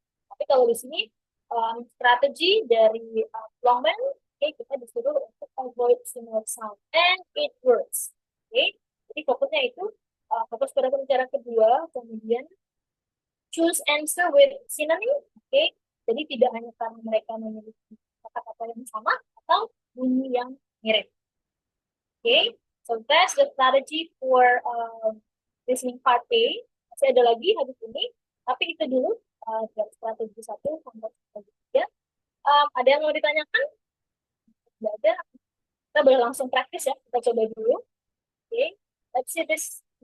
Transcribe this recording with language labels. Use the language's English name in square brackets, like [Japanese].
[Indonesian] Tapi kalau di sini strategi dari Longman, kita disuruh untuk [English] avoid similar sound and it works. [Indonesian] Jadi fokusnya itu fokus pada pembicara kedua, kemudian [English] choose answer with synonym. [Indonesian] Jadi tidak hanya karena mereka memiliki kata-kata yang sama atau bunyi yang mirip. [English] So that's the strategy for listening part A. [Indonesian] Masih ada lagi habis ini, tapi itu dulu dari strategi 1 sampai strategi 3. Ada yang mau ditanyakan? Tidak ada. Kita boleh langsung praktis ya. Kita coba dulu. [English] Let's see this.